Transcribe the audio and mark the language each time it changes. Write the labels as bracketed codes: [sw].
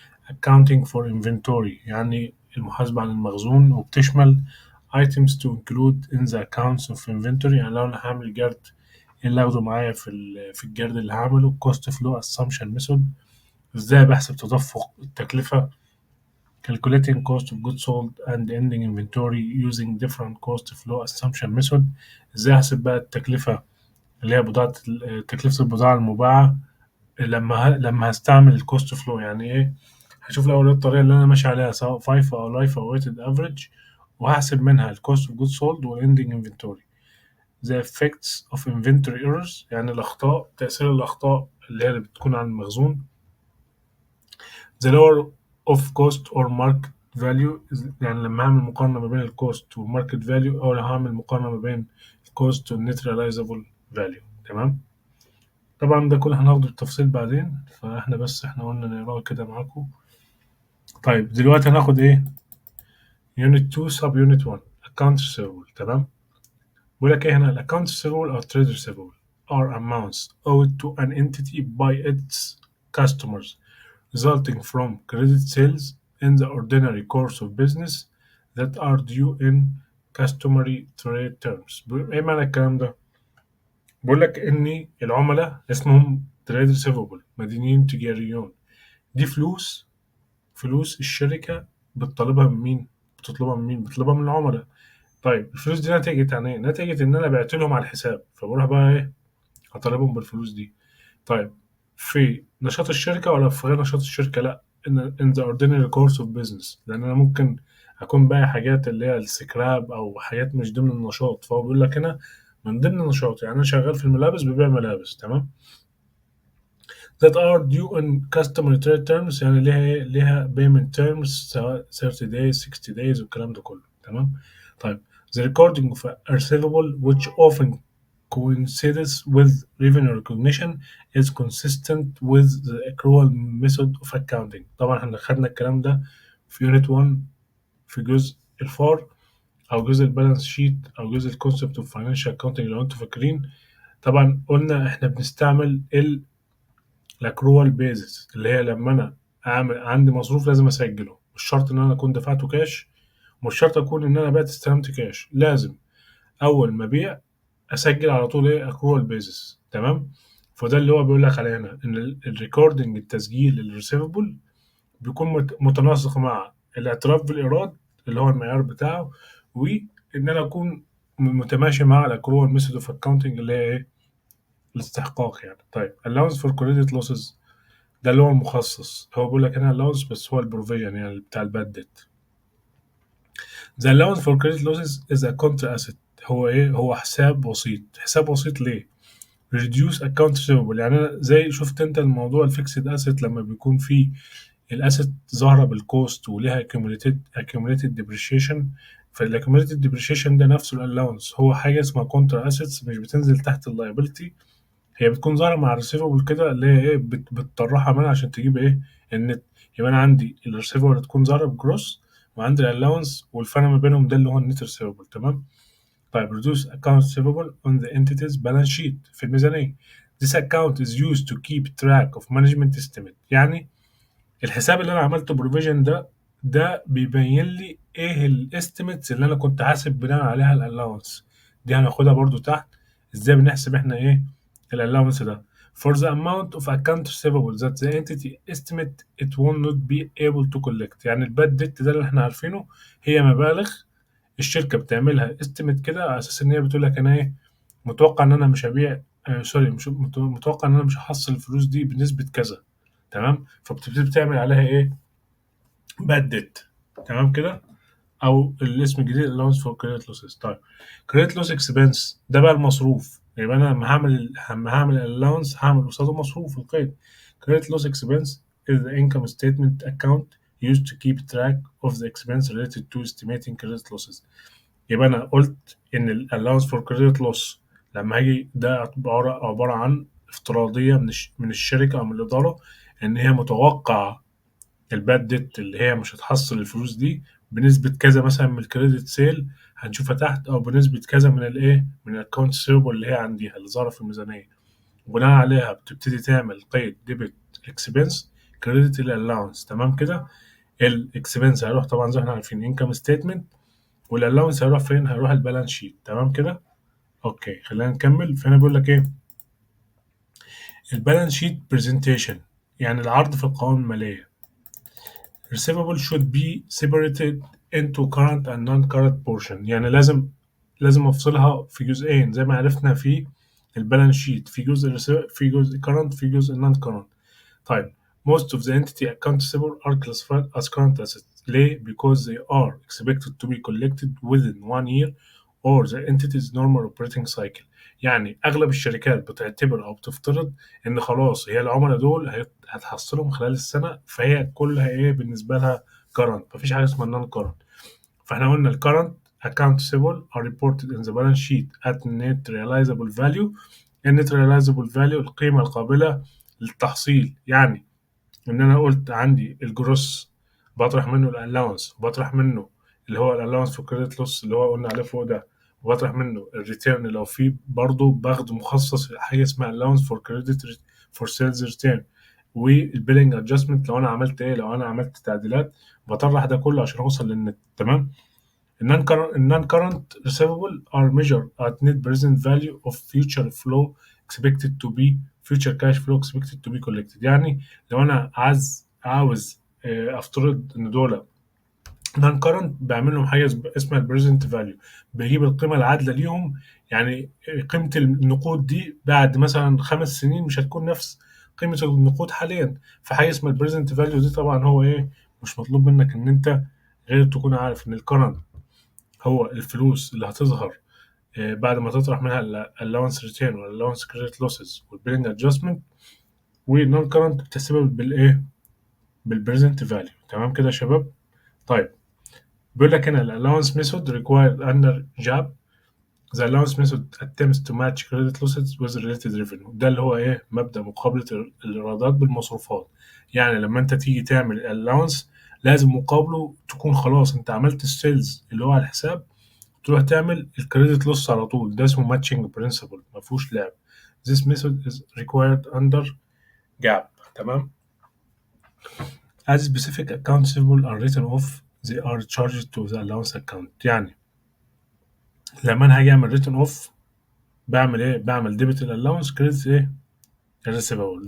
[en] accounting for inventory، [ar] يعني المحاسبة عن المخزون، وبتشمل [en] items to include in the accounts of inventory، [ar] يعني لو أنا هعمل جرد إيه اللي أخده معايا في الجرد اللي هعمله. [en] cost flow assumption method، [ar] إزاي بحسب تدفق التكلفة. [en] calculating cost of goods sold and ending inventory using different cost flow assumption method، [ar] إزاي أحسب بقى التكلفة اللي هي تكلفة البضاعة المباعة لما هستعمل الكوست فلو. يعني ايه؟ هشوف الاول إيه الطريقه اللي انا ماشي عليها، سواء فايفا او لايفا او ويتد افريج، وهحسب منها الكوست اوف جود سولد والاندنج انفنتوري. [en] the effects of inventory errors، [ar] يعني الاخطاء، تاثير الاخطاء اللي بتكون على المخزون. [en] the lower of cost or market value، [ar] يعني لما هعمل مقارنه ما بين الكوست والماركت فاليو، او لو هعمل مقارنه ما بين الكوست والنت ريلايزابل فاليو. تمام. طبعا ده كله هناخده بالتفصيل بعدين، احنا قلنا نقراه كده معاكم. طيب دلوقتي هناخد ايه؟ يونت 2 سب يونت 1 account receivable. تمام. بيقول لك ايه هنا؟ ال [en] account receivable or trade receivable are amounts owed to an entity by its customers resulting from credit sales in the ordinary course of business that are due in customary trade terms. [ar] ايه معنى الكلام ده؟ بيقول لك ان العملاء اسمهم trade receivable، مدينين تجاريون. دي فلوس الشركة بتطلبها من مين؟ بتطلبها من العملاء. طيب الفلوس دي نتيجة عن ايه؟ نتيجة ان انا بعت لهم على الحساب، فبروح بقى ايه؟ هطالبهم بالفلوس دي. طيب في نشاط الشركة ولا في غير نشاط الشركة؟ لا، [en] in the ordinary course of business، [ar] لان انا ممكن اكون بايع حاجات اللي هي السكراب او حاجات مش ضمن النشاط، فهو بيقول لك هنا من ضمن النشاط. يعني انا شغال في الملابس، ببيع ملابس. تمام. [en] that are due in customary trade terms، [ar] يعني ليها [en] payment terms، سواء 30 days 60 days [ar] والكلام ده كله. تمام. طيب [en] the recording of a receivable which often coincides with revenue recognition is consistent with the accrual method of accounting. [ar] طبعا احنا خدنا الكلام ده في يونت 1 في جزء الفار، او جزء البالانس شيت، او جزء الكونسبت اوف فاينانشال اكاونتنج لو انتوا فاكرين. طبعا قلنا احنا بنستعمل الاكروال بيزس، اللي هي لما انا عندي مصروف لازم اسجله. مش شرط ان انا اكون دفعته كاش، مش شرط اكون ان انا بعت استلمت كاش، لازم اول ما ابيع اسجل على طول ايه؟ اكروال بيزس. تمام. فده اللي هو بيقول لك عليه هنا، ان الريكوردنج، التسجيل الريسيفبل، بيكون متناسق مع الاعتراف بالايراد اللي هو المعيار بتاعه، وان انا اكون متماشي مع الاكروال ميثود اوف اكاونتنج اللي هي ايه؟ الاستحقاق يعني. طيب [en] allowance for credit losses، [ar] ده اللي هو المخصص. هو بيقول لك هنا allowance، بس هو البروفيجن يعني بتاع الباد ديت. [en] The allowance for credit losses is a contra asset. [ar] هو ايه؟ هو حساب وسيط. حساب وسيط ليه؟ [en] reduce account receivable، [ar] يعني انا زي شفت انت الموضوع الفيكسد اسيت لما بيكون فيه الاسيت ظاهره بالكوست وليها accumulated depreciation. فالاكيوميليتد depreciation ده نفسه الالاونس، هو حاجه اسمها كونترا اسيتس، مش بتنزل تحت اللايبيلتي، هي بتكون ظاهرة مع الريسيفبل كده اللي هي ايه بتطرحها منها عشان تجيب ايه النت. يبقى انا عندي الريسيفبل تكون ظاهرة بجروس، وعندي الالاونس والفرق ما بينهم ده اللي هو النت ريسيفبل. تمام. طيب [en] reduce account receivable on the entity's balance sheet [ar] في الميزانية. [en] This account is used to keep track of management estimate. [ar] يعني الحساب اللي انا عملته بروفيجن ده بيبين لي ايه الاستيميتس اللي انا كنت حاسب بناء عليها الالاونس. دي هناخدها برضو تحت، ازاي بنحسب احنا ايه الالاونس ده. [en] For the amount of account receivable that the entity estimate it will not be able to collect. [ar] يعني الباد ديت ده اللي احنا عارفينه هي مبالغ الشركة بتعملها استيميت كده على اساس ان هي بتقول لك انا ايه متوقع ان انا مش هبيع، سوري، مش متوقع ان انا مش هحصل الفلوس دي بنسبة كذا. تمام. فبتبتدي تعمل عليها ايه باد ديت. تمام كده. او الاسم الجديد [en] allowance for credit losses. [ar] طيب credit loss expense ده بقى المصروف. يبقى انا لما هعمل allowance هعمل قصاده مصروف القيد. [en] credit loss expense is the income statement account used to keep track of the expense related to estimating credit losses. [ar] يبقى انا قلت ان ال allowance for credit loss لما هاجي ده عبارة عن افتراضية من الشركة او من الإدارة ان هي متوقعة الباد ديت اللي هي مش هتحصل الفلوس دي بنسبة كذا مثلا من الكريدت سيل هنشوفها تحت، او بنسبة كذا من الايه من الاكونت سيربل اللي هي عندها اللي ظاهرة في الميزانية. وبناء عليها بتبتدي تعمل قيد ديبت اكسبنس كريدت الالاونس. تمام كده. الاكسبنس هيروح طبعا زي ما احنا عارفين انكم ستيتمنت، والالاونس هيروح فين؟ هيروح البالانس شيت. تمام كده. اوكي خلينا نكمل. فهنا بيقول لك ايه البالانس شيت برزنتيشن، يعني العرض في القوائم المالية. [en] receivable should be separated into current and non-current portion. [ar] يعني لازم افصلها في جزئين زي ما عرفنا في البالانس شيت، في جزء current في جزء non current. طيب [en] most of the entity accounts receivable are classified as current assets. [ar] ليه؟ [en] because they are expected to be collected within 1 year or the entity's normal operating cycle. [ar] يعني اغلب الشركات بتعتبر او بتفترض ان خلاص هي العملاء دول هتحصلهم خلال السنه، فهي كلها ايه بالنسبه لها current، مفيش حاجه اسمها non current. فاحنا قلنا ال [en] current account receivable are reported in the balance sheet at net realizable value. [ar] ال net realizable value القيمه القابله للتحصيل. يعني ان انا قلت عندي الجروس بطرح منه الالاونس، وبطرح منه اللي هو الالاونس في كريدت لوس اللي هو قلنا عليه فوق ده، وبطرح منه الريتيرن لو في برضه باخد مخصص حاجه اسمها الالاونس فور كريدت فور سيلز ريتيرن، والبيلنج ادجستمنت لو انا عملت ايه، لو انا عملت تعديلات بطرح ده كله عشان اوصل للنت. تمام. النون كارنت [en] receivable are measured at net present value of future flow expected to be future cash flow expected to be collected. [ar] يعني لو انا عاوز افترض ان دول نون كارنت بعمل لهم حاجه اسمها البريزنت فاليو، بجيب القيمه العادله ليهم. يعني قيمه النقود دي بعد مثلا 5 سنين مش هتكون نفس قيمه النقود حاليا. فحاجه اسمها البريزنت فاليو دي طبعا هو ايه مش مطلوب منك ان انت غير تكون عارف ان الكرنت هو الفلوس اللي هتظهر بعد ما تطرح منها allowance return وال allowance credit losses والبيلنج adjustment. والنون كرنت بتحسبها بالايه بالبريزنت فاليو. تمام كده يا شباب. طيب بيقول لك هنا ال [en] allowance method required under JAP. The allowance method attempts to match credit losses with related revenue. [ar] ده اللي هو ايه مبدأ مقابلة الإيرادات بالمصروفات. يعني لما انت تيجي تعمل allowance لازم مقابله تكون خلاص انت عملت السيلز اللي هو على الحساب، تروح تعمل الكريدت لوس على طول. ده اسمه ماتشنج برنسبل، ما فيهوش لعب. [en] This method is required under GAAP. [ar] تمام. [en] As specific accounts receivable are written off they are charged to the allowance account. [ar] يعني لما انا هاجي اعمل written off بعمل ايه؟ بعمل ديبت الالاونس كريدت ايه الريسيفبل.